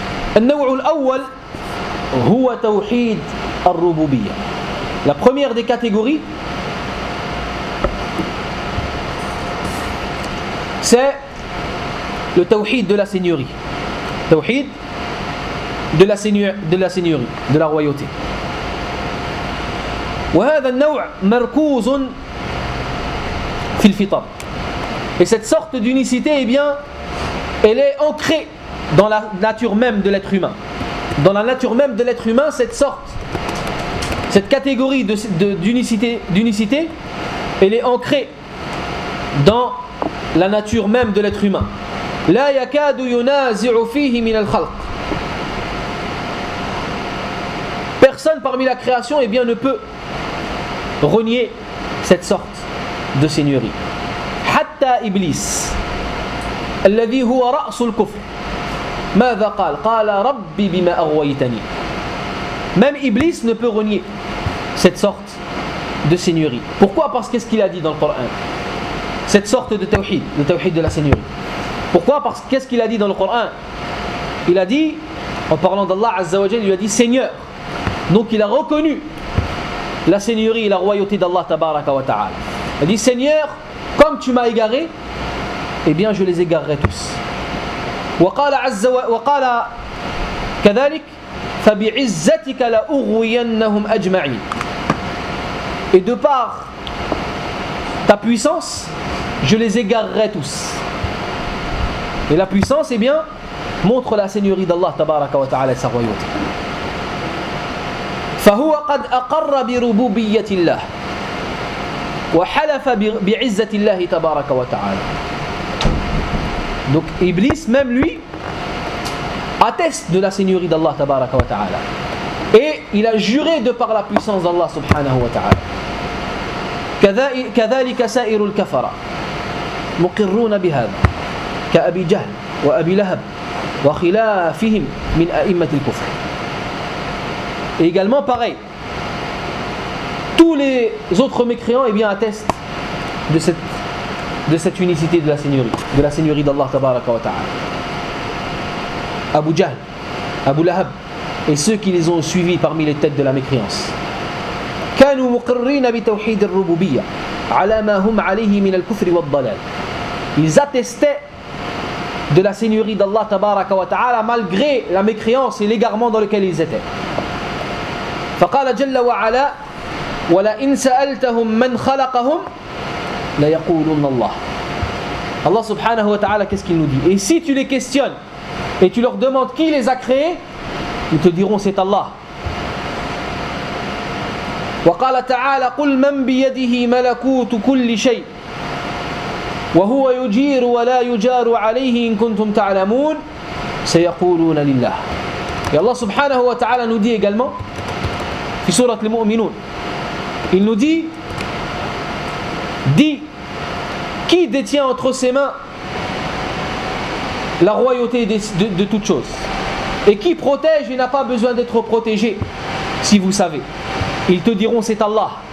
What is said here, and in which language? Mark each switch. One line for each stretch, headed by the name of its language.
Arabic: النوع الأول هو توحيد الربوبية.
French: La première des catégories, c'est le توحيد de la seigneurie. توحيد de la seigneur, de la seigneurie, de la royauté.
Arabic: وهذا النوع مركوز في الفطر.
French: Et cette sorte d'unicité, eh bien, elle est ancrée dans la nature même de l'être humain. Dans la nature même de l'être humain, cette sorte, cette catégorie d'unicité, elle est ancrée dans la nature même de l'être humain.
Arabic: La yakadu yunazi'u fihi min al-khalq.
French: Personne parmi la création, eh bien, ne peut renier cette sorte de seigneurie.
Arabic: Hatta Iblis, alladhi huwa ra'sul kufr. ماذا قال قال ربي بما اغويتني.
French: Même Iblis ne peut renier cette sorte de seigneurie. Pourquoi? Parce qu'est-ce qu'il a dit dans le Coran? Cette sorte de tawhid, le tawhid de la seigneurie. Pourquoi? Parce qu'est-ce qu'il a dit dans le Coran? Il a dit, en parlant d'Allah Azza wa Jalla, il lui a dit Seigneur. Donc il a reconnu la seigneurie et la royauté d'Allah Tabaraka wa Ta'ala. Il a dit Seigneur, comme tu m'as égaré, eh bien je les égarerai tous.
Arabic: وقال عز وقال كذلك فبعزتك لأغوينهم أجمعين.
French: Et de par ta puissance, je les égarerai tous. Et la puissance, eh bien, montre la seigneurie d'Allah tabaraka wa ta'ala et sa royauté.
Arabic: فهو قد أقر بربوبية الله وحلف بعزة الله تبارك وتعالى.
French: Donc Iblis, même lui, atteste de la seigneurie d'Allah tabaraka wa ta'ala. Et il a juré de par la puissance d'Allah subhanahu wa ta'ala.
Arabic: كذلك سائر الكفرة مقرون بهذا كأبي جهل وأبي لهب وخلافهم من أئمة الكفر.
French: Également pareil, tous les autres mécréants, eh bien, attestent de cette unicité de la seigneurie, de la seigneurie d'Allah tabaraka wa ta'ala. Abu Jahl, Abu Lahab et ceux qui les ont suivis parmi les têtes de la mécréance.
Arabic: كانوا مقرين بتوحيد الربوبية على ما هم عليه من الكفر والضلال.
French: Ils attestaient de la seigneurie d'Allah tabaraka wa ta'ala malgré la mécréance et l'égarement dans lequel ils étaient.
Arabic: فقال جل وعلا ولئن سألتهم من خلقهم لا يقولون الله.
French: Allah subhanahu wa ta'ala, qu'est-ce qu'il nous dit? Et si tu les questionnes et tu leur demandes qui les a créés, ils te diront c'est Allah.
Arabic: وقال تعالى قل من بيده ملكوت كل شيء وهو يجير ولا يجار عليه ان كنتم تعلمون سيقولون لله.
French: Et Allah subhanahu wa ta'ala nous dit également
Arabic: في سورة المؤمنون,
French: il nous dit qui détient entre ses mains la royauté de toutes choses? Et qui protège et n'a pas besoin d'être protégé? Si vous savez, ils te diront c'est Allah.